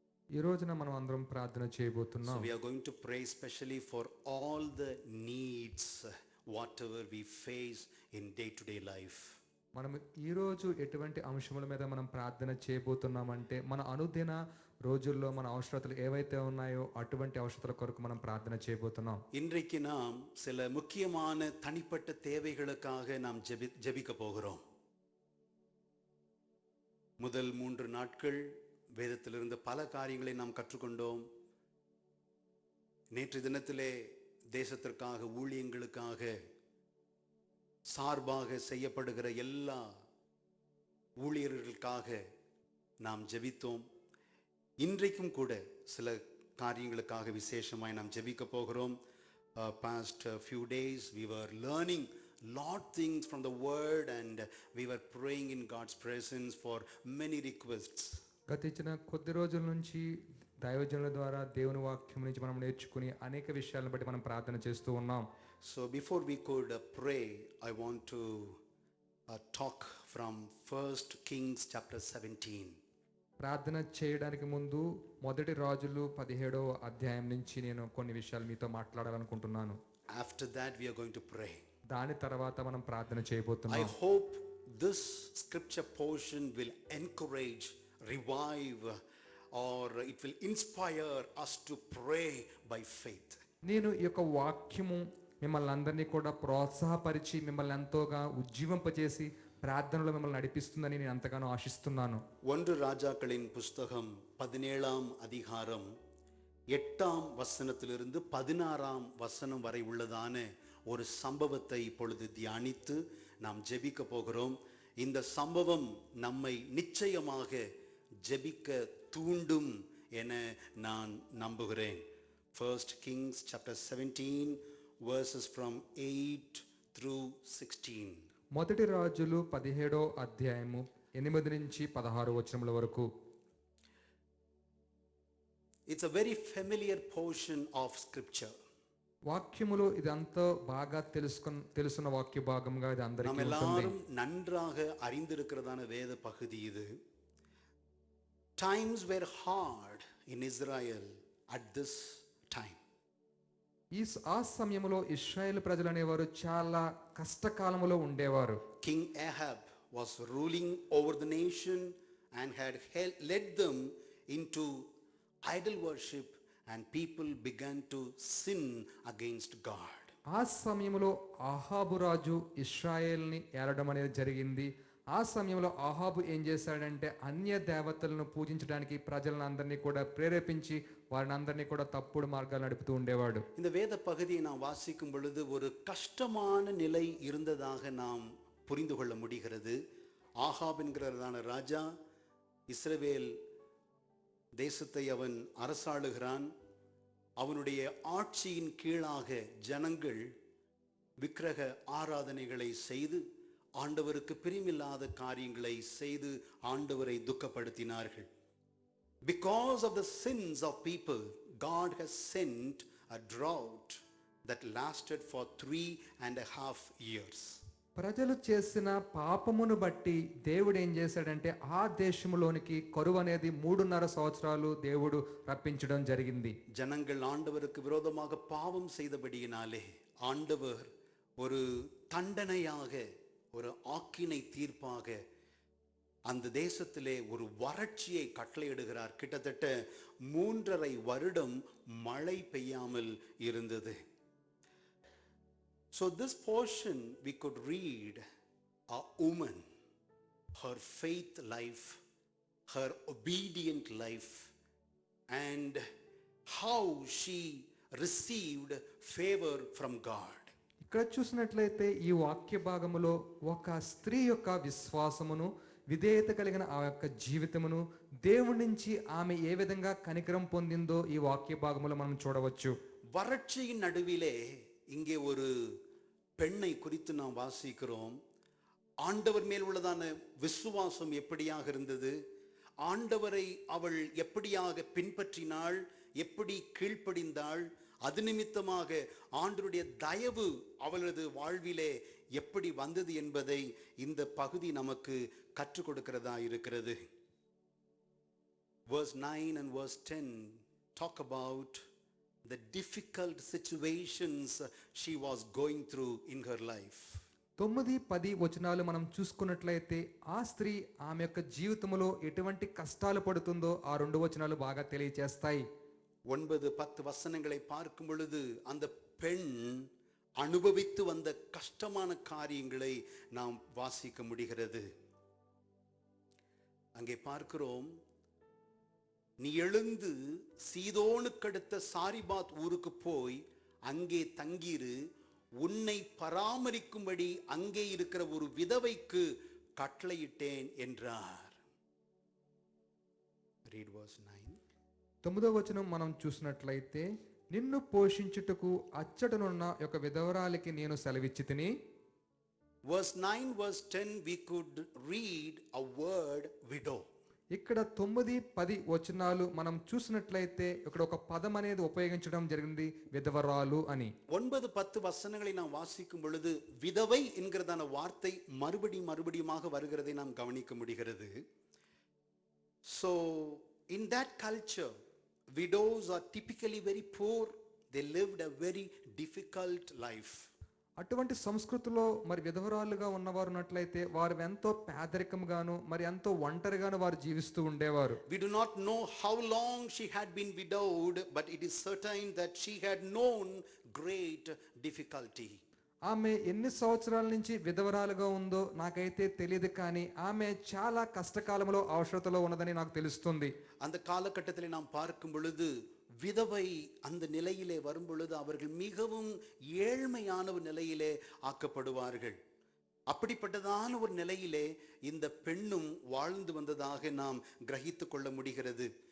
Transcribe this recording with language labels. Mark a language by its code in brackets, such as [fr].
[te] ఈ రోజున మనం అందరం ప్రార్థన చేయబోతున్నాం. [en] So we are going to pray especially for all the needs whatever we face in day to day life. [te] మనం ఈ రోజు ఎటువంటి అంశముల మీద మనం ప్రార్థన చేయబోతున్నామంటే మన అనుదిన రోజుల్లో మన అవసరతలు ఏవైతే ఉన్నాయో అటువంటి అవసరతల కొరకు మనం ప్రార్థన చేయబోతున్నాం. [ta] இன்றைக்கு நாம் சில முக்கியமான தனிப்பட்ட தேவைகளுக்காக நாம் ஜெபிக்க போகிறோம். முதல் 3 நாட்கள் வேதத்திலிருந்து பல காரியங்களை நாம் கற்றுக்கொண்டோம். நேற்று தினத்திலே தேசத்திற்காக, ஊழியங்களுக்காக, சார்பாக செய்யப்படுகிற எல்லா ஊழியர்களுக்காக நாம் ஜெபித்தோம். இன்றைக்கும் கூட சில காரியங்களுக்காக விசேஷமாய் நாம் ஜெபிக்க போகிறோம். [en] Past few days we were learning lot things from the word and we were praying in God's presence for many requests. [te] గతించిన కొద్ది రోజుల నుంచి దైవజనుల ద్వారా దేవుని వాక్యం నుంచి మనం నేర్చుకుని అనేక విషయాలను బట్టి మనం ప్రార్థన చేస్తూ ఉన్నాం. [en] So before we could pray, I want to talk from 1 Kings chapter 17. [te] ప్రార్థన చేయడానికి ముందు మొదటి రాజులు 17వ అధ్యాయం నుంచి నేను కొన్ని విషయాలు మీతో మాట్లాడాలనుకుంటున్నాను. [en] After that we are going to pray. [te] దాని తర్వాత మనం ప్రార్థన చేయబోతున్నాం. [en] I hope this scripture portion will encourage, revive, or it will inspire us to pray by faith. [te] నేను ఈ యొక్క వాక్యము మిమ్మల్ని అందరినీ కూడా ప్రోత్సాహపరిచి మిమ్మల్ని ఎంతోగా ఉజ్జీవింపజేసి ప్రార్థనలో మిమ్మల్ని నడిపిస్తుందని నేను ఎంతగానో ఆశిస్తున్నాను. [ta] 1 ராஜாக்களின் புஸ்தகம் 17ஆம் அதிகாரம் 8ஆம் வசனத்திலிருந்து 16ஆம் வசனம் வரை உள்ளதான ஒரு சம்பவத்தை இப்பொழுது தியானித்து நாம் ஜெபிக்க போகிறோம். இந்த சம்பவம் நம்மை நிச்சயமாக ஜெபிக்க தூண்டும் என நான் நம்புகிறேன். [en] 1 Kings chapter 17 verses from 8 through 16. [te] మొదటి రాజులు 17వ అధ్యాయము 8 నుంచి 16 వచనముల వరకు. [en] It's a very familiar portion of scripture. [te] వాక్యములో ఇదంతా బాగా తెలుసున్న వాక్య భాగంగా ఇది అందరికీ [ta] நாம் [te] ఉంటుంది. [ta] எல்லாரும் நன்றாக அறிந்திருக்கிறதான வேத பகுதி இது. [en] Times were hard in Israel at this time. [te] ఆ సమయంలో ఇశ్రాయేలు ప్రజలు అనేవారు చాలా కష్టకాలములో ఉండేవారు. [en] King Ahab was ruling over the nation and had led them into idol worship and people began to sin against God. [te] ఆ సమయంలో ఆహాబు రాజు ఇశ్రాయేల్ని ఏలడం అనేది జరిగింది. ఆ సమయంలో ఆహాబు ఏం చేశాడంటే అన్య దేవతలను పూజించడానికి ప్రజలను అందరినీ కూడా ప్రేరేపించి వారిని అందరినీ కూడా తప్పుడు మార్గాలు నడుపుతూ ఉండేవాడు. [ta] இந்த வேத பகுதியை நாம் வாசிக்கும் பொழுது ஒரு கஷ்டமான நிலை இருந்ததாக நாம் புரிந்து கொள்ள முடிகிறது. ஆகாப் என்கிறதான ராஜா இஸ்ரவேல் தேசத்தை அவன் அரசாளுகிறான். அவனுடைய ஆட்சியின் கீழாக ஜனங்கள் விக்கிரக ஆராதனைகளை செய்து ஆண்டவருக்கு பிரியமில்லாத காரியங்களை செய்து ஆண்டவரை துக்கப்படுத்தினார்கள். [en] Because of the sins of people, God has sent a drought that lasted for 3.5 years. [te] ప్రజలు చేసిన పాపమును బట్టి దేవుడు ఏం చేశాడంటే ఆ దేశంలోనికి కరువు అనేది 3.5 సంవత్సరాలు దేవుడు రప్పించడం జరిగింది. [ta] ஜனங்கள் ஆண்டவருக்கு விரோதமாக பாவம் செய்தபடியினாலே ஆண்டவர் ஒரு தண்டனையாக, ஒரு ஆக்கினை தீர்ப்பாக அந்த தேசத்திலே ஒரு வறட்சியை கட்டளையிடுகிறார். கிட்டத்தட்ட 3.5 வருடம் மழை பெய்யாமல் இருந்தது. [en] So this portion we could read a woman, her faith life, her obedient life, and how she received favor from God. [te] ఇక్కడ చూసినట్లయితే ఈ వాక్య భాగములో ఒక స్త్రీ యొక్క విశ్వాసమును, విధేయత కలిగిన ఆ యొక్క జీవితమును, దేవుడి నుంచి ఆమె ఏ విధంగా కనికరం పొందిందో ఈ వాక్య భాగములో మనం చూడవచ్చు. [ta] வறட்சியின் நடுவிலே இங்கே ஒரு பெண்ணை குறித்து நாம் வாசிக்கிறோம். ஆண்டவர் மேல் உள்ளதான விசுவாசம் எப்படியாக இருந்தது, ஆண்டவரை அவள் எப்படியாக பின்பற்றினாள், எப்படி கீழ்ப்படிந்தாள், அது நிமித்தமாக ஆண்டவருடைய தயவு அவளது வாழ்விலே எப்படி வந்தது என்பதை இந்த பகுதி நமக்கு கற்றுக் கொடுக்கிறதா இருக்கிறது. [en] Verse 9 and verse 10 talk about the difficult situations she was going through in her life. [te] 9-10 వచనాలు మనం చూసుకున్నట్లయితే ఆ స్త్రీ ఆమె యొక్క జీవితంలో ఎటువంటి కష్టాలు పడుతుందో ఆ 2 వచనాలు బాగా తెలియజేస్తాయి. [ta] 9-10 வசனங்களை பார்க்கும் பொழுது அந்த பெண் அனுபவித்து வந்த கஷ்டமான காரியங்களை நாம் வாசிக்க முடிகிறது. அங்கே பார்க்கிறோம், நீ எழுந்து சீதோனுக்கடுத்த சாரிபாத் ஊருக்கு போய் அங்கே தங்கிரு, உன்னை பராமரிக்கும்படி அங்கே இருக்கிற ஒரு விதவைக்கு கட்டளையிட்டேன் என்றார். [en] Read verse 9. [te] 9వ వచనం మనం చూసినట్లయితే, నిన్ను పోషించుటకు అచ్చటనున్న ఒక విధవరాలికి నేను సెలవిచ్చితిని. [en] Verse 9, verse 10 we could read a word widow. [te] ఇక్కడ 9, 10 వచనాలు మనం చూసినట్లయితే ఇక్కడ ఒక పదం అనేది ఉపయోగించడం జరిగింది, విధవరాలు అని. [ta] 9, 10 வசனங்களை நாம் வாசிக்கும் பொழுது விதவை என்கிறதான வார்த்தை மறுபடியுமாக வருகிறதை நாம் கவனிக்க முடிகிறது. [en] So in that culture, widows are typically very poor. They lived a very difficult life. [te] అటువంటి సంస్కృతిలో మరి విధవరాలుగా ఉన్నవారు ఉన్నట్లయితే వారు ఎంతో పేదరికంగాను మరి ఎంతో ఒంటరిగాను వారు జీవిస్తూ ఉండేవారు. [en] We do not know how long she had been widowed, but it is certain that she had known great difficulty. [te] ఆమె ఎన్ని సంవత్సరాల నుంచి విధవరాలుగా ఉందో నాకైతే తెలియదు, కానీ ఆమె చాలా కష్టకాలంలో అవసరతలో ఉన్నదని నాకు తెలుస్తుంది. [ta] அந்த காலகட்டத்தில் நாம் பார்க்கும் பொழுது விதவை அந்த நிலையிலே வரும் பொழுது அவர்கள் மிகவும் ஏழ்மையான ஒரு நிலையிலே ஆக்கப்படுவார்கள். அப்படிப்பட்டதான ஒரு நிலையிலே இந்த பெண்ணும் வாழ்ந்து வந்ததாக நாம் கிரகித்து கொள்ள முடிகிறது.